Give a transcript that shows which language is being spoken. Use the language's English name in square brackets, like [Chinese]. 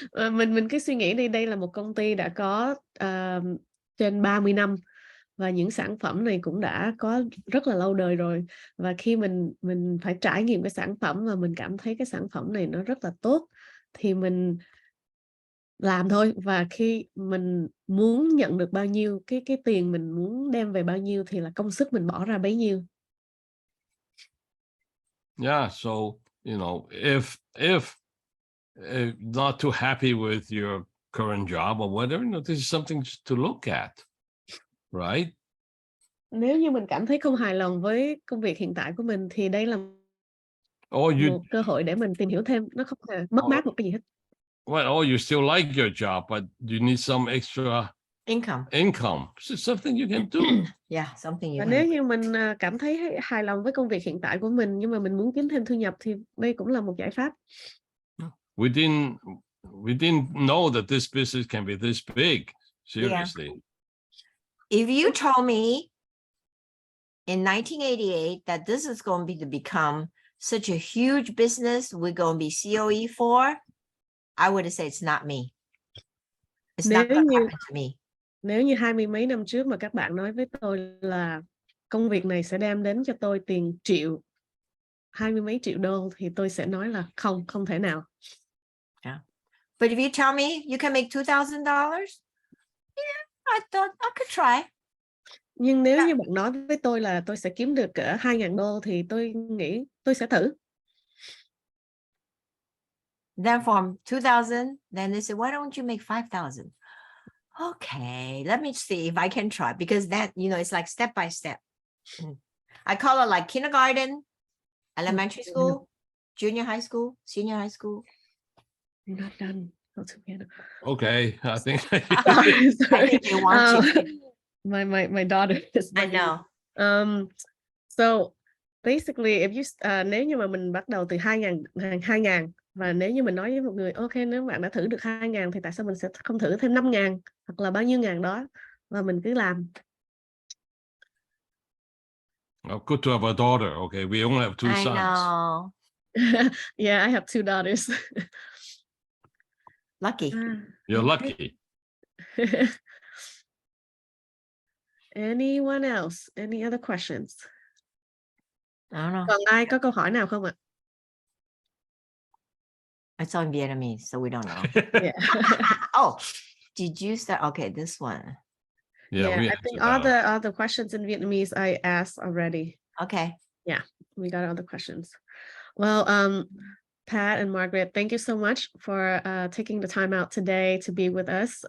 [Vietnamese] Mình cứ suy nghĩ đây là một công ty đã có trên 30 năm, và những sản phẩm này cũng đã có rất là lâu đời rồi, và khi mình phải trải nghiệm cái sản phẩm và mình cảm thấy cái sản phẩm này nó rất là tốt thì mình làm thôi, và khi mình muốn nhận được bao nhiêu, cái tiền mình muốn đem về bao nhiêu thì là công sức mình bỏ ra bấy nhiêu. [English] Yeah, so you know, if not too happy with your current job or whatever, you know, this is something to look at, right? [Vietnamese] Nếu như mình cảm thấy không hài lòng với công việc hiện tại của mình thì đây là một cơ hội để mình tìm hiểu thêm, nó không hề mất mát một cái gì hết. [English] Well, you still like your job, but you need some extra income. So something you can do. Yeah, something you [Vietnamese] Và [English] can [Vietnamese] nếu [English] do. [Vietnamese] như mình cảm thấy hài lòng với công việc hiện tại của mình nhưng mà mình muốn kiếm thêm thu nhập thì đây cũng là một giải pháp. [English] We didn't know that this business can be this big. Seriously. Yeah. If you told me in 1988 that this is going to become such a huge business we're going to be COE for, I would have said it's not me. It's not going to happen to me. [Vietnamese] Nếu như 20 mấy năm trước mà các bạn nói với tôi là công việc này sẽ đem đến cho tôi tiền triệu, 20 mấy triệu đô, thì tôi sẽ nói là không thể nào. [English] Yeah. But if you tell me you can make $2,000, yeah, I thought I could try. [Vietnamese] Nhưng nếu như bạn nói với tôi là tôi sẽ kiếm được cỡ 2.000 đô thì tôi nghĩ tôi sẽ thử. [English] Then from 2,000, then they said, why don't you make 5,000? Okay, let me see if I can try, because that, you know, it's like step by step. I call it like kindergarten, elementary school, junior high school, senior high school. You're not done. Okay, I think. Sorry. I think you want to. My daughter is. I know. So basically, if you [Vietnamese] nếu như mà mình bắt đầu từ 2.000 và nếu như mình nói với một người, ok, nếu bạn đã thử được 2.000 thì tại sao mình sẽ không thử thêm 5.000 hoặc là bao nhiêu ngàn đó, và mình cứ làm. [English] Good to have a daughter. Okay, we only have 2 sons. I know. Yeah, I have 2 daughters. Lucky. You're lucky. Anyone else? Any other questions? I don't know. [Vietnamese] Còn ai có câu hỏi nào không ạ? [English] It's all in Vietnamese, so we don't know. Yeah. Oh, did you start? Okay, this one. Yeah, I think all the questions in Vietnamese I asked already. Okay. Yeah, we got all the questions. Well, Pat and Margaret, thank you so much for taking the time out today to be with us.